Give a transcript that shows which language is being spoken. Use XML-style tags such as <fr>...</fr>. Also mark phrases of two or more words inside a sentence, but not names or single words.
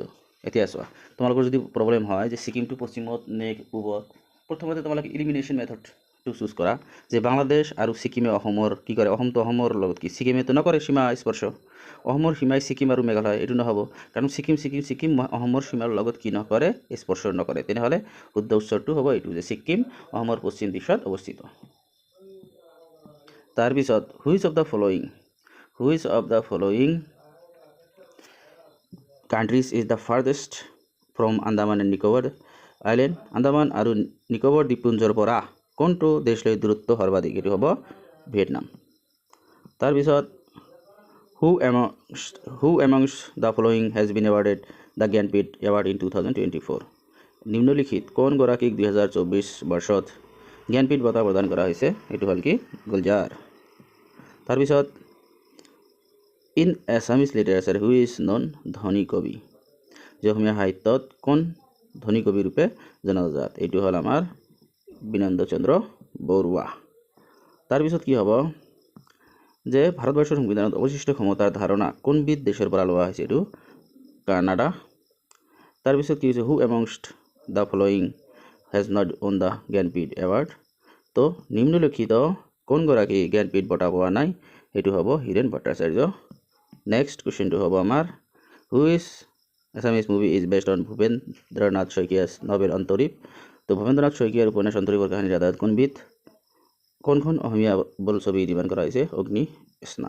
<as>এতিয়া চোৱা, তোমালোকৰ যদি প্ৰব্লেম হয় যে ছিকিমটো পশ্চিমত নে পূবত, প্ৰথমতে তোমালোকে</as> <en>elimination method</en> <as>চুজ কৰা যে বাংলাদেশ আৰু ছিকিমে অসমৰ কি কৰে, অসমটো অসমৰ লগত কি ছিকিমেতো নকৰে সীমা স্পৰ্শ, অসমৰ সীমাই ছিকিম আৰু মেঘালয়, এইটো নহ'ব কাৰণ ছিকিম অসমৰ সীমাৰ লগত কি নকৰে, স্পৰ্শ নকৰে। তেনেহ'লে শুদ্ধ উত্তৰটো হ'ব এইটো যে ছিকিম অসমৰ পশ্চিম দিশত অৱস্থিত।</as> <en>তাৰপিছত which of the following countries is the farthest from Andaman and Nicobar Island,</en> <as>আন্দামান আৰু নিকোবৰ দ্বীপপুঞ্জৰ পৰা কোনটো দেশলৈ দূৰত্ব সৰ্বাধিক, এইটো হ'ব ভিয়েটনাম।</as> <en>তাৰপিছত who amongst the following has been awarded the Gyanpith Award in 2024,</en> <as>নিম্নলিখিত কোনগৰাকীক 2024 বৰ্ষত জ্ঞানপীঠ বঁটা প্ৰদান কৰা হৈছে, এইটো হ'ল কি গুলজাৰ। তাৰপিছত</as> <en>in Assamese literature who is known</en> <as>ধনী কবি, যে অসমীয়া সাহিত্যত কোন ধনী কবি ৰূপে জনাজাত, এইটো হ'ল আমাৰ বিনন্দ চন্দ্ৰ বৰুৱা। তাৰপিছত কি হ'ব যে ভাৰতবৰ্ষৰ সংবিধানত অৱশিষ্ট ক্ষমতাৰ ধাৰণা কোনবিধ দেশৰ পৰা লোৱা হৈছে, এইটো কানাডা। তাৰপিছত কি হৈছে</as> <en>who amongst the following has not won the Jnanpith award,</en> <as>তো নিম্নলিখিত কোনগৰাকী জ্ঞানপীঠ বঁটা পোৱা নাই, সেইটো হ'ব হীৰেণ ভট্টাচাৰ্য।</as> <en>next question</en> <as>হ'ব আমাৰ</as> <en>which Assamese movie is based on Bhupendranath Saikia's novel</en> <as>অন্তৰীপ, তো ভূপেন্দ্ৰনাথ শইকীয়াৰ উপন্যাস অন্তৰীপৰ কাহিনীৰ আধাৰত কোনখন অসমীয়া বোলছবি নিৰ্মাণ কৰা হৈছে, অগ্নি স্নান।</as>